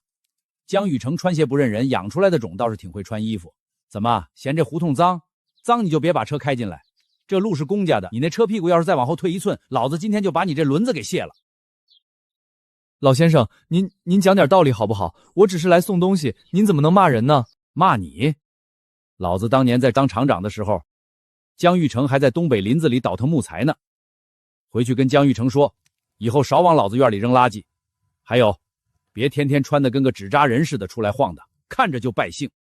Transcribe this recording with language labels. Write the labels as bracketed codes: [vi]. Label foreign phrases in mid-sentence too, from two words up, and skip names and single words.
[zh] 江雨成穿鞋不认人，养出来的种倒是挺会穿衣服。怎么嫌这胡同脏？脏你就別把車開進來。這路是公家的，你那車屁股要是再往後退1寸，老子今天就把你這輪子給卸了。老先生，您講點道理好不好？我只是來送東西，您怎麼能罵人呢？罵你？老子當年在當廠長的時候，江玉成還在東北林子裡倒騰木材呢。回去跟江玉成說，以後少往老子院裡扔垃圾。還有，別天天穿得跟個紙紮人似的出來晃的，看着就敗興。